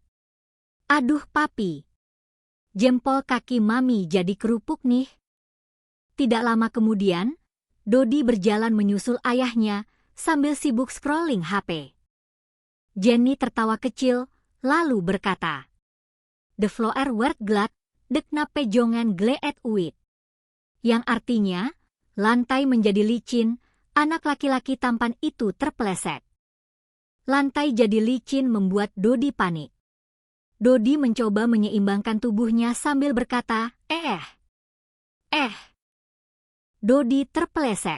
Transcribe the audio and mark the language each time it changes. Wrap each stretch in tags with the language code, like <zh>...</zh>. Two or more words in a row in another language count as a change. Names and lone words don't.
<id>"Aduh papi, jempol kaki mami jadi kerupuk nih." Tidak lama kemudian, Dodi berjalan menyusul ayahnya sambil sibuk scrolling HP. Jenny tertawa kecil, lalu berkata,</id> <nl>"De vloer werd glad, de knappe jongen gleed uit."</nl> <id>Yang artinya, lantai menjadi licin, anak laki-laki tampan itu terpeleset. Lantai jadi licin membuat Dodi panik. Dodi mencoba menyeimbangkan tubuhnya sambil berkata, Dodi terpeleset.</id>